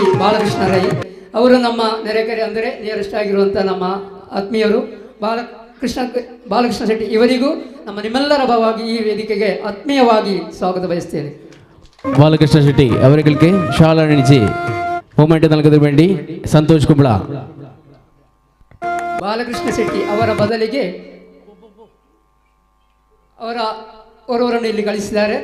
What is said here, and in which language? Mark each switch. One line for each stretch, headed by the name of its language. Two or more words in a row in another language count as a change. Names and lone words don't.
Kannada: ಬಾಲಕೃಷ್ಣ ರೈ ಅವರು ನಮ್ಮ ನೆರೆಕೆರೆ ಅಂದರೆ ನಿಯರೆಸ್ಟ್ ಆಗಿರುವಂಥ ನಮ್ಮ ಆತ್ಮೀಯರು ಬಾಲಕೃಷ್ಣ ಶೆಟ್ಟಿ. ಇವರಿಗೂ ನಿಮ್ಮೆಲ್ಲರ ಪರವಾಗಿ ಈ ವೇದಿಕೆಗೆ ಆತ್ಮೀಯವಾಗಿ ಸ್ವಾಗತ ಬಯಸ್ತೇನೆ.
Malayalam: ബാലകൃഷ്ണ ഷെട്ടി അവർക്ക് ഷാൾ അണിയിച്ച് മൂവ്മെന്റ് നൽകുന്നതിന് വേണ്ടി ಸಂತೋಷ್ ಕುಂಬ್ಳ.
Kannada: ಬಾಲಕೃಷ್ಣ ಶೆಟ್ಟಿ ಅವರ ಬದಲಿಗೆ ಅವರವರನ್ನು ಇಲ್ಲಿ ಕಳಿಸಿದ್ದಾರೆ.